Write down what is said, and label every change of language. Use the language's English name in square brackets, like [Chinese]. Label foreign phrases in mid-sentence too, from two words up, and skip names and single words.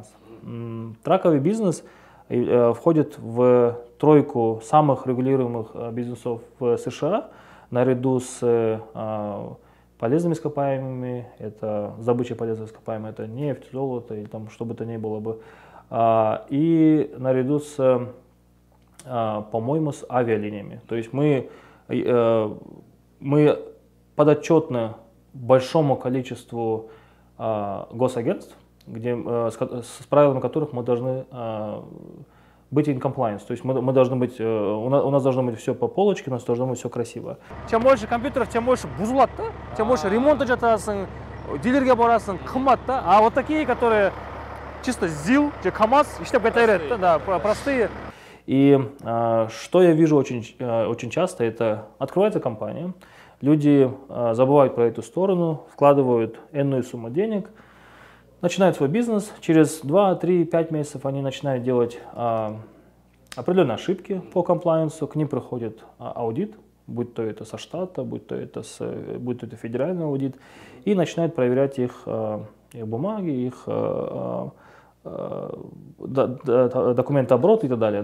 [Russian] Траковый бизнес входит в тройку самых регулируемых бизнесов в США, наряду с полезными ископаемыми, это добыча полезных ископаемых, это нефть, золото или там что бы то ни было бы, и наряду с по-моему, с авиалиниями. То есть мы подотчетны большому количеству госагентств, с правилами которых мы должны быть [English] in compliance. [Russian] То есть мы должны быть, у нас должно быть все по полочке, у нас должно быть все красиво. Чем больше компьютеров, тем больше бузулат, тем больше ремонта [Kyrgyz] жатасың, дилерге барасың, кымбат, [Russian] а вот такие, которые чисто ЗИЛ, КамАЗ, [Kyrgyz] иштеп кайта берет, [Russian] да, простые. И что я вижу очень часто, это открывается компания, люди забывают про эту сторону, вкладывают энную сумму денег, начинают свой бизнес, через 2, 3, 5 месяцев они начинают делать определенные ошибки по комплайенсу, к ним приходит аудит, будь то это со штата, будь то это федеральный аудит, и начинают проверять их бумаги, их документооборот и так далее.